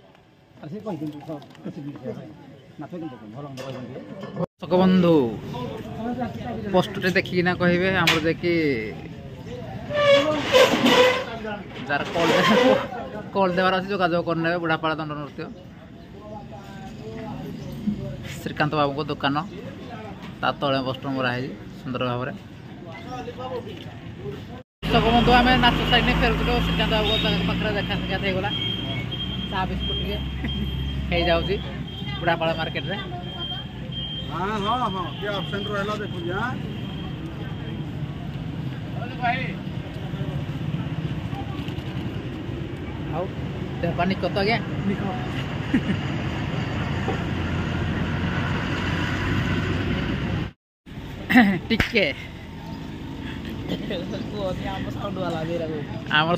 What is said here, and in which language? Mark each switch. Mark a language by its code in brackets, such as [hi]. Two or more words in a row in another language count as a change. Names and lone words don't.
[or] ଦର୍ଶକ ବନ୍ଧୁ ପୋଷ୍ଟରେ ଦେଖିକିନା କହିବେ ଆମର ଯାଇକି ଯାର କଲ୍ ଦେବାର ଅଛି ଯୋଗାଯୋଗ କରିନେବେ ବୁଢ଼ାପାଳ ଦଣ୍ଡ ନୃତ୍ୟ ଶ୍ରୀକାନ୍ତ ବାବୁଙ୍କ ଦୋକାନ ତା ତଳେ ପୋଷ୍ଟର ମରା ହେଇଛି ସୁନ୍ଦର ଭାବରେ। ଦର୍ଶକ ବନ୍ଧୁ ଆମେ ନାଚ ସାଇଡ୍ ଫେରୁଥିଲୁ ଶ୍ରୀକାନ୍ତ ବାବୁଙ୍କ ପାଖରେ ଦେଖା ସାକ୍ଷାତ ହେଇଗଲା ଚା ବିସ୍କୁଟ୍ ଟିକେ ହେଇଯାଉଛି ବୁଢ଼ାପାଳ ମାର୍କେଟରେ। [hi] हाँ हाँ हाँ क्या ऑप्शन रहला देखो यहाँ [or] ଆଉ ଦେହ ପାନି କତ ଆଜ୍ଞା ଟିକେ ଆମର